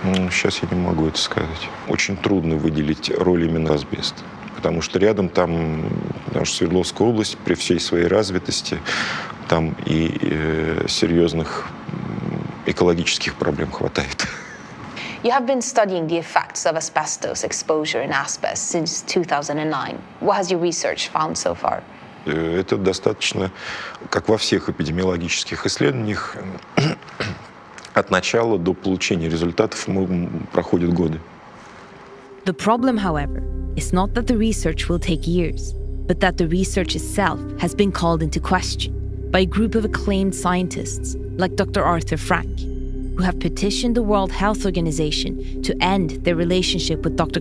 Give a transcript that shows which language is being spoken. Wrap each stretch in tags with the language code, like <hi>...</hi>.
<ru>Сейчас я не могу это сказать. Очень трудно выделить роль именно асбеста, потому что рядом там наша Свердловская область при всей своей развитости, там и серьезных экологических проблем хватает.</ru> <en>You have been studying the effects of asbestos exposure in asbest since 2009. What has your research found so far?</en> <ru>Это достаточно, как во всех эпидемиологических исследованиях, от начала до получения результатов проходят годы.</ru> <en>The problem, however, is not that the research will take years, but that the research itself has been called into question by a group of acclaimed scientists like Dr. Arthur Frank, who have petitioned the World Health Organization to end their relationship with Dr.</en>